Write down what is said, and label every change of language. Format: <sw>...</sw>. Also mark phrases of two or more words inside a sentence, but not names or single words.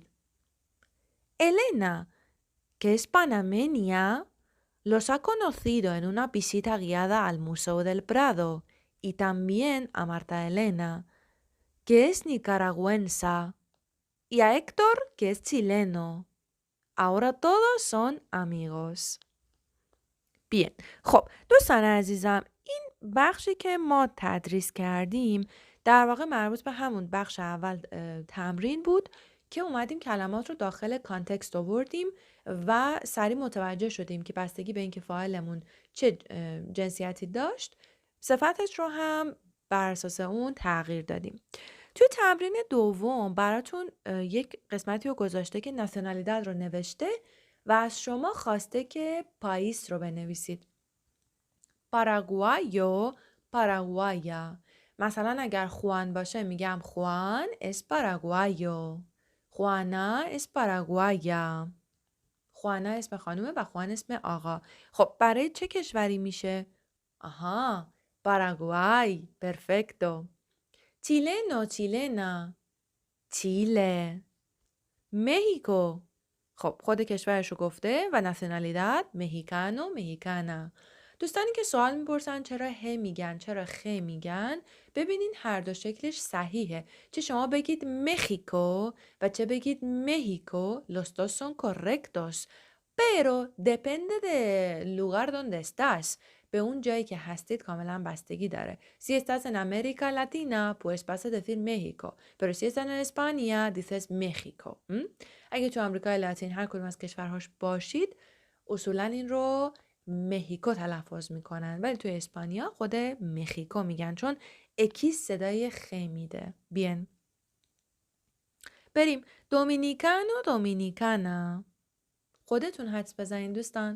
<es>Elena, que es panameña, los ha conocido en una visita guiada al Museo del Prado y también a Marta Elena, que es nicaragüensa, y a Héctor, que es chileno. Ahora todos son amigos.</es> <fa>بیاین. خب دوستان عزیزم، این بخشی که ما تدریس کردیم در واقع مربوط به همون بخش اول تمرین بود که اومدیم کلمات رو داخل کانتکست آوردیم و سریع متوجه شدیم که بستگی به اینکه فاعلمون چه جنسیتی داشت صفتش رو هم بر اساس اون تغییر دادیم. توی تمرین دوم براتون یک قسمتی رو گذاشته که ناسیونالیداد رو نوشته و از شما خواسته که پاییس رو بنویسید. پاراگوای یا پاراگوایا. مثلا اگر خوان باشه میگم خوان</fa> <es>es paraguayo. خوانا es paraguaya.</es> <fa>خوانا اسم خانومه و خوان اسم آقا. خب برای چه کشوری میشه؟ آها، پاراگوای. پرفکتو.</fa> <es>chileno chilena. Chile.</es> <fa>مهیکو. خب خود کشورش رو گفته و ناسیونالیداد</fa> <es>mexicano mexicana.</es> <fa>دوستانی که سوال میپرسن چرا ه میگن چرا خ میگن، ببینین هر دو شکلش صحیحه. چه شما بگید مخیکو و چه بگید مهیکو،</fa> <es>los dos son correctos, pero depende del lugar donde estás.</es> <fa>به اون جایی که هستید کاملا بستگی داره.</fa> <es>Si estás en América Latina, pues vas a decir México. Pero si estás en España, dices México.</es> <fa>اگه تو آمریکای لاتین هر کدوم از کشورهاش باشید، اصولا این رو مهیکو تلفظ میکنن، ولی تو اسپانیا خود مخیکو میگن چون اکیس صدای خ میده. بیان بریم. دومینیکان و دومینیکانا. خودتون حدس بزنین دوستان.</fa>